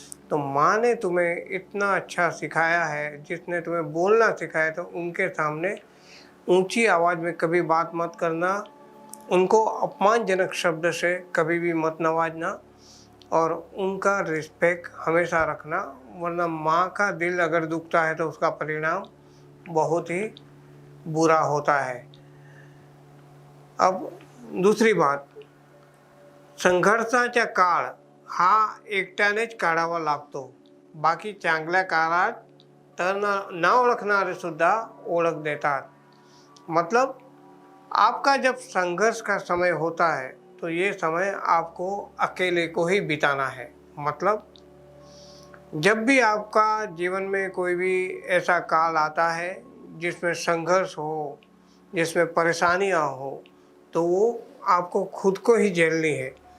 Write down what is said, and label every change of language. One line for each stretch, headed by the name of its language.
Hindi: तो माँ ने तुम्हें इतना अच्छा सिखाया है, जिसने तुम्हें बोलना सिखाया, तो उनके सामने ऊंची आवाज़ में कभी बात मत करना, उनको अपमानजनक शब्द से कभी भी मत नवाजना, और उनका रिस्पेक्ट हमेशा रखना। वरना माँ का दिल अगर दुखता है तो उसका परिणाम बहुत ही बुरा होता है। अब दूसरी बात,
Marathi: संघर्षाचा काळ हा एकट्यानेच काढावा लागतो, बाकी चांगल्या काळात तर न ओळखणारे सुद्धा ओळख देतात।
Hindi: मतलब आपका जब संघर्ष का समय होता है तो ये समय आपको अकेले को ही बिताना है। मतलब जब भी आपका जीवन में कोई भी ऐसा काल आता है जिसमें संघर्ष हो, जिसमें परेशानियाँ हो, तो वो आपको खुद को ही झेलनी है।